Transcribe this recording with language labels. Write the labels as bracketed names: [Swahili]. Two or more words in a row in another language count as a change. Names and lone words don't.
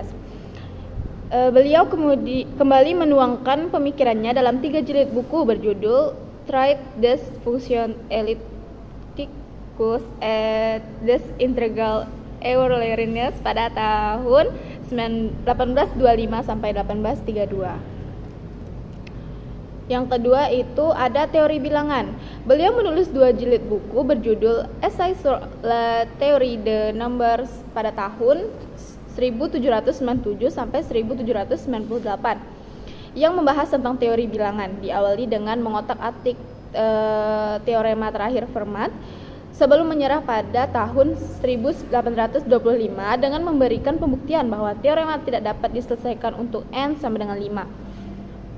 [Indonesian] Beliau kembali menuangkan pemikirannya dalam 3 jilid buku berjudul Traité des Fonctions Ellipticus et des Intégrales Euleriennes pada tahun 1825 sampai 1832. Yang kedua itu ada teori bilangan. Beliau menulis 2 jilid buku berjudul Essai sur la théorie des nombres pada tahun 1797 sampai 1798 yang membahas tentang teori bilangan, diawali dengan mengotak-atik teorema terakhir Fermat sebelum menyerah pada tahun 1825 dengan memberikan pembuktian bahwa teorema tidak dapat diselesaikan untuk n sama dengan 5.